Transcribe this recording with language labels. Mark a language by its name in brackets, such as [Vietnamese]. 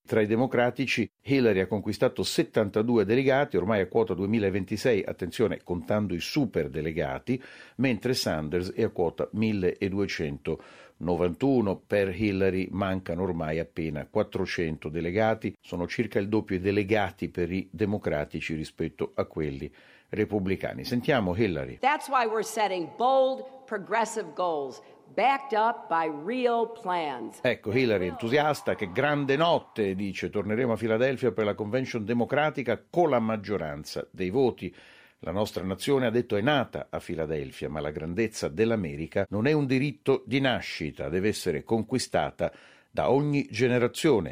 [Italian] Tra i democratici Hillary ha conquistato 72 delegati, ormai a quota 2026, attenzione, contando i super delegati, mentre Sanders è a quota 1291. Per Hillary mancano ormai appena 400 delegati, sono circa il doppio i delegati per i democratici rispetto a quelli repubblicani. Sentiamo Hillary. [English] That's why we're setting bold, progressive goals, backed up by real plans. [Italian] Ecco, Hillary entusiasta, che grande notte, dice: torneremo a Filadelfia per la convention democratica con la maggioranza dei voti. La nostra nazione, ha detto, è nata a Filadelfia, ma la grandezza dell'America non è un diritto di nascita, deve essere conquistata da ogni generazione.